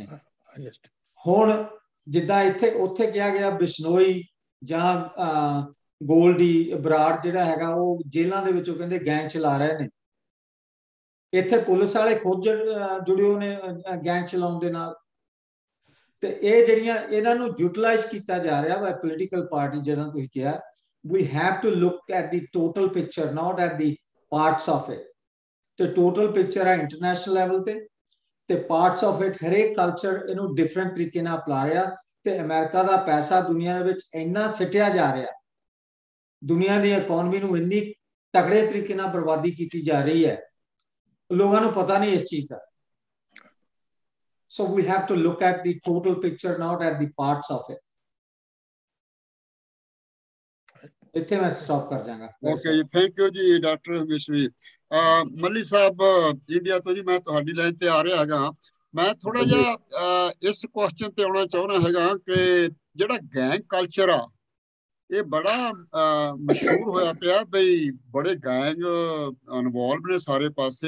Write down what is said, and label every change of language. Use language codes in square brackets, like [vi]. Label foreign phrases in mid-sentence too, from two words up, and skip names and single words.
[pa] ਹੁਣ ਜਿੱਦਾਂ ਇੱਥੇ ਉੱਥੇ ਕਿਹਾ ਗਿਆ ਬਿਸ਼ਨੋਈ ਜਾਂ ਗੋਲਡੀ ਬਰਾੜ ਜਿਹੜਾ ਹੈਗਾ ਉਹ ਜੇਲ੍ਹਾਂ ਦੇ ਵਿੱਚੋਂ ਕਹਿੰਦੇ ਗੈਂਗ ਚਲਾ ਰਹੇ ਨੇ। ਇੱਥੇ ਪੁਲਿਸ ਵਾਲੇ ਖੁਦ ਜੁੜੇ ਹੋਏ ਨੇ ਗੈਂਗ ਚਲਾਉਣ ਦੇ ਨਾਲ। ਤੇ ਇਹ ਜਿਹੜੀਆਂ ਇਹਨਾਂ ਨੂੰ ਯੂਟਿਲਾਈਜ਼ ਕੀਤਾ ਜਾ ਰਿਹਾ ਵਾ [en] political party, [pa] ਜਦੋਂ ਤੁਸੀਂ ਕਿਹਾ [en] we have to look at the total picture, not at the parts of it. [pa] ਤੇ [en] total picture [pa] ਹੈ [en] international level [pa] ਤੇ [en] parts of it [pa] ਹਰੇਕ ਕਲਚਰ ਇਹਨੂੰ ਡਿਫਰੈਂਟ ਤਰੀਕੇ ਨਾਲ ਅਪਣਾ ਰਿਹਾ। ਤੇ ਅਮਰੀਕਾ ਦਾ ਪੈਸਾ ਦੁਨੀਆ ਦੇ ਵਿੱਚ ਇੰਨਾ ਸਿੱਟਿਆ ਜਾ ਰਿਹਾ, ਦੁਨੀਆ ਦੀ ਇਕਨੋਮੀ ਨੂੰ ਇੰਨੀ ਤਕੜੇ ਤਰੀਕੇ ਨਾਲ ਬਰਬਾਦੀ ਕੀਤੀ ਜਾ ਰਹੀ ਹੈ, ਲੋਕਾਂ ਨੂੰ ਪਤਾ ਨਹੀਂ ਇਸ ਚੀਜ਼ ਦਾ। [en] So we have to look at the total picture, not at the parts of it. [pa] ਇੱਥੇ ਮੈਂ ਸਟਾਪ ਕਰ ਜਾਵਾਂਗਾ। ਓਕੇ ਜੀ, [en] thank you [pa] ਜੀ ਡਾਕਟਰ ਵਿਸ਼ਵੀ। ਮੱਲੀ ਸਾਹਿਬ ਇੰਡੀਆ ਤੋਂ ਜੀ, ਮੈਂ ਤੁਹਾਡੀ ਲਾਈਨ ਤੇ ਆ ਰਿਹਾ ਹੈਗਾ। ਮੈਂ ਥੋੜਾ ਜਿਹਾ ਇਸ ਕੁਐਸਚਨ ਤੇ ਆਉਣਾ ਚਾਹੁੰਦਾ ਹੈਗਾ ਕਿ ਜਿਹੜਾ [en] gang culture [pa] ਆ ਇਹ ਬੜਾ ਮਸ਼ਹੂਰ ਹੋਇਆ ਪਿਆ ਬਈ, ਬੜੇ [en] gang involve [pa] ਨੇ ਸਾਰੇ ਪਾਸੇ।